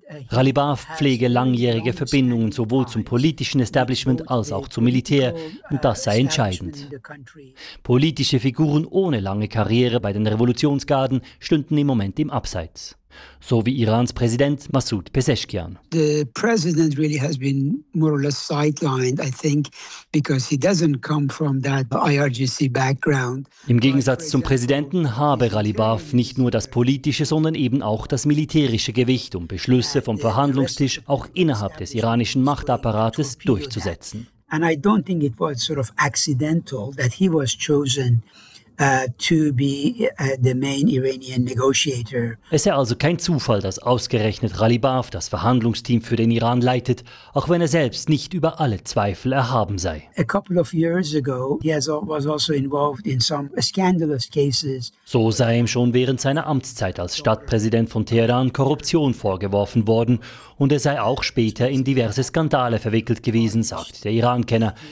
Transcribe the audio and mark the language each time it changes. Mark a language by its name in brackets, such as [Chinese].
[German] Ghalibaf pflege langjährige Verbindungen sowohl zum politischen Establishment als auch zum Militär und das sei entscheidend. Politische Figuren ohne lange Karriere bei den Revolutionsgarden stünden im Moment im Abseits. So wie Irans Präsident Massoud Pezeshkian. [English] The president really has been more or less sidelined, I think, because he doesn't come from that IRGC background. [German] Im Gegensatz zum Präsidenten habe Ghalibaf nicht nur das politische, sondern eben auch das militärische Gewicht, um Beschlüsse vom Verhandlungstisch auch innerhalb des iranischen Machtapparates durchzusetzen. [English] And I don't think it was sort of accidental that he was chosen. To be the main Iranian negotiator. [German] Es sei also kein Zufall, dass ausgerechnet Ghalibaf das Verhandlungsteam für den Iran leitet, auch wenn er selbst nicht über alle Zweifel erhaben sei. [English] A couple of years ago, he was also involved in some scandalous cases. [German] So sei ihm schon während seiner Amtszeit als Stadtpräsident von Teheran Korruption vorgeworfen worden und er sei auch später in diverse Skandale verwickelt gewesen, sagt der Iran-Kenner.